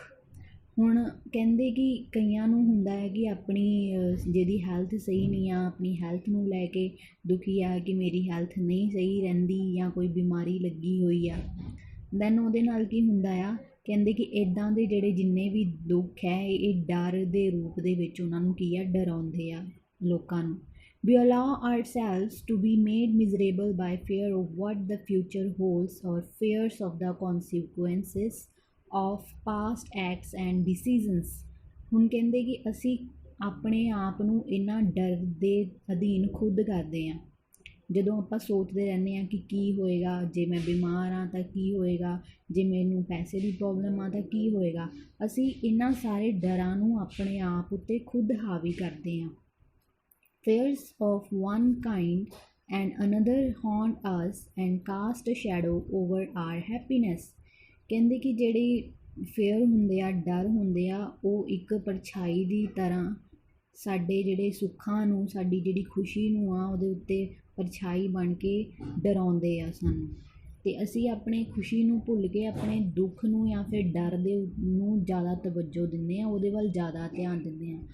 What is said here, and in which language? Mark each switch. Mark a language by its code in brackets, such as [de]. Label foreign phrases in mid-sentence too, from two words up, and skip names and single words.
[pa] ਹੁਣ ਕਹਿੰਦੇ ਕਿ ਕਈਆਂ ਨੂੰ ਹੁੰਦਾ ਹੈ ਕਿ ਆਪਣੀ ਜਿਹਦੀ ਹੈਲਥ ਸਹੀ ਨਹੀਂ ਆ, ਆਪਣੀ ਹੈਲਥ ਨੂੰ ਲੈ ਕੇ ਦੁਖੀ ਆ ਕਿ ਮੇਰੀ ਹੈਲਥ ਨਹੀਂ ਸਹੀ ਰਹਿੰਦੀ, ਜਾਂ ਕੋਈ ਬਿਮਾਰੀ ਲੱਗੀ ਹੋਈ ਆ। ਦੈਨ ਉਹਦੇ ਨਾਲ ਕੀ ਹੁੰਦਾ ਆ? ਕਹਿੰਦੇ ਕਿ ਇੱਦਾਂ ਦੇ ਜਿਹੜੇ ਜਿੰਨੇ ਵੀ ਦੁੱਖ ਹੈ ਇਹ ਡਰ ਦੇ ਰੂਪ ਦੇ ਵਿੱਚ ਉਹਨਾਂ ਨੂੰ ਕੀ ਆ? ਡਰਾਉਂਦੇ ਆ ਲੋਕਾਂ ਨੂੰ। [en] We allow ourselves to be made miserable by fear of what the future holds or fears of the consequences of past acts and decisions. [pa] ਹੁਣ ਕਹਿੰਦੇ ਕਿ ਅਸੀਂ ਆਪਣੇ ਆਪ ਨੂੰ ਇਹਨਾਂ ਡਰ ਦੇ ਅਧੀਨ ਖੁਦ ਕਰਦੇ ਹਾਂ। ਜਦੋਂ ਆਪਾਂ ਸੋਚਦੇ ਰਹਿੰਦੇ ਹਾਂ ਕਿ ਕੀ ਹੋਏਗਾ ਜੇ ਮੈਂ ਬਿਮਾਰ ਹਾਂ ਤਾਂ ਕੀ ਹੋਏਗਾ, ਜੇ ਮੈਨੂੰ ਪੈਸੇ ਦੀ ਪ੍ਰੋਬਲਮ ਆ ਤਾਂ ਕੀ ਹੋਏਗਾ, ਅਸੀਂ ਇਹਨਾਂ ਸਾਰੇ ਡਰਾਂ ਨੂੰ ਆਪਣੇ ਆਪ ਉੱਤੇ ਖੁਦ ਹਾਵੀ ਕਰਦੇ ਹਾਂ। [en] Fears of one kind and another haunt us and cast a shadow over our happiness. [pa] ਕਹਿੰਦੇ ਕਿ ਜਿਹੜੇ ਫੇਅਰ ਹੁੰਦੇ ਆ, ਡਰ ਹੁੰਦੇ ਆ, ਉਹ ਇੱਕ ਪਰਛਾਈ ਦੀ ਤਰ੍ਹਾਂ ਸਾਡੇ ਜਿਹੜੇ ਸੁੱਖਾਂ ਨੂੰ, ਸਾਡੀ ਜਿਹੜੀ ਖੁਸ਼ੀ ਨੂੰ ਆ ਉਹਦੇ ਉੱਤੇ ਪਰਛਾਈ ਬਣ ਕੇ ਡਰਾਉਂਦੇ ਆ ਸਾਨੂੰ, ਅਤੇ ਅਸੀਂ ਆਪਣੀ ਖੁਸ਼ੀ ਨੂੰ ਭੁੱਲ ਕੇ ਆਪਣੇ ਦੁੱਖ ਨੂੰ ਜਾਂ ਫਿਰ ਡਰ ਦੇ ਨੂੰ ਜ਼ਿਆਦਾ ਤਵੱਜੋ ਦਿੰਦੇ ਹਾਂ, ਉਹਦੇ ਵੱਲ ਜ਼ਿਆਦਾ ਧਿਆਨ ਦਿੰਦੇ ਹਾਂ।